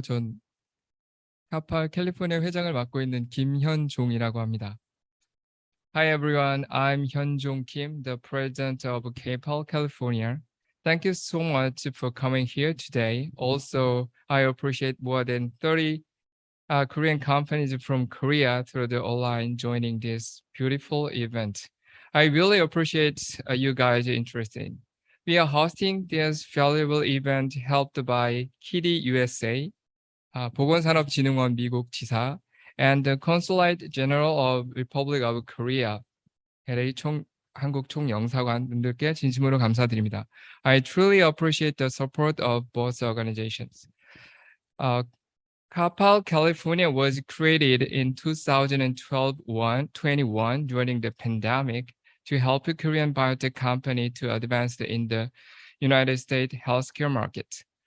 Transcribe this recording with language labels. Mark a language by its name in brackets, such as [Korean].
[Korean] 전 카파 캘리포니아 회장을 맡고 있는 김현종이라고 합니다. [English] Hi everyone, I'm Hyun-Jong Kim, the president of K-pop California. Thank you so much for coming here today. Also, I appreciate more than 30 Korean companies from Korea through the online joining this beautiful event. I really appreciate you guys' interest in. We are hosting this valuable event helped by KIDI USA, 보건산업진흥원 미국 지사, and the Consulate General of Republic of Korea, LA [Korean] 한국 총영사관분들께 진심으로 감사드립니다. [English] I truly appreciate the support of both organizations. Capal, California was created in 2021 during the pandemic to help a Korean biotech company to advance in the United States healthcare market.